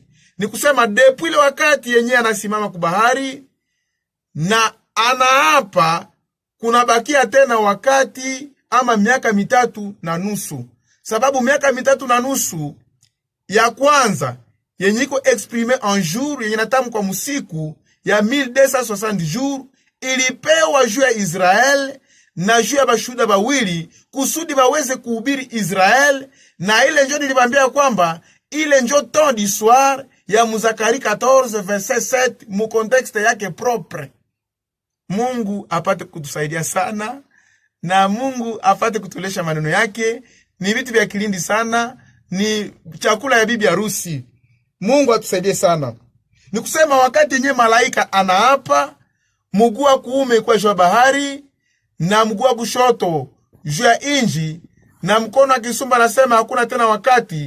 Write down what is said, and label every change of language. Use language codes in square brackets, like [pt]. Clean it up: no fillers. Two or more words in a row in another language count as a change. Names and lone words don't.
[sw] Ni kusema depuis ile wakati yenye anasimama kubahari na anaapa, kuna bakia tena wakati ama miaka 3.5. Sababu miaka 3.5 ya kwanza yenye iko [fr] exprime en jour, [sw] yenye natamu kwa musiku ya 1260 jours, ilipewa juu ya Israel na juu ya bashuda bawili, kusudi baweze kuhubiri Israel. Na ile njo nilibambia kwamba Ile njo [fr] ton d'histoire [sw] ya Muzakari 14 verset 7 mu contexte yake propre. Mungu apate kutusaidia sana na Mungu apate kutulesha maneno yake. Ni vitu vya kilindi sana, ni chakula ya bibi harusi. Mungu atusaidie sana. Ni kusema wakati yenye malaika anaapa, mguu wa kuume kwa juu ya bahari na mguu wa kushoto juu ya inji na mkono akisumba anasema hakuna tena wakati.